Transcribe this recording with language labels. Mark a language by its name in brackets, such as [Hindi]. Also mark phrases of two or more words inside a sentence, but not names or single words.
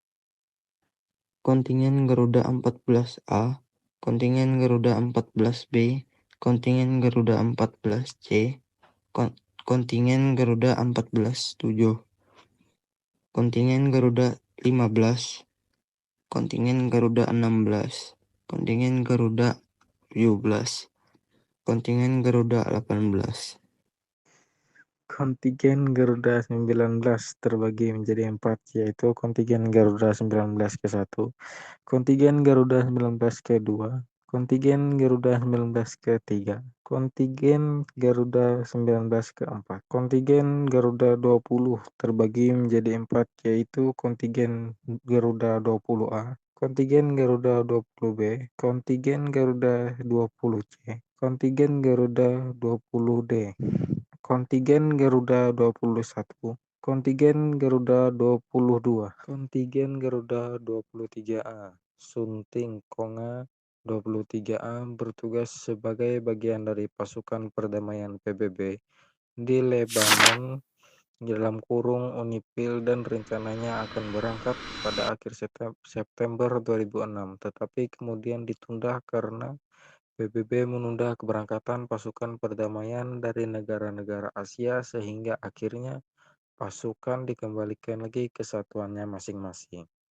[Indonesian] kontingen Garuda 14A, kontingen Garuda 14B, kontingen Garuda 14C, kontingen Garuda 14-7, kontingen Garuda 15, kontingen Garuda 16, kontingen Garuda 17, kontingen Garuda 18. Kontingen Garuda 19 terbagi menjadi 4, yaitu kontingen Garuda 19 ke 1, kontingen Garuda 19 ke 2, kontingen Garuda 19 ke 3, kontingen Garuda 19 ke 4. Kontingen Garuda 20 terbagi menjadi 4, yaitu kontingen Garuda 20A, kontingen Garuda 20B, kontingen Garuda 20C, kontingen Garuda 20D. Kontingen Garuda 21, kontingen Garuda 22, kontingen Garuda 23A, Sunting Konga 23A bertugas sebagai bagian dari pasukan perdamaian PBB di Lebanon (Unipil) dan rencananya akan berangkat pada akhir September 2006, tetapi kemudian ditunda karena PBB menunda keberangkatan pasukan perdamaian dari negara-negara Asia sehingga akhirnya pasukan dikembalikan lagi ke satuannya masing-masing.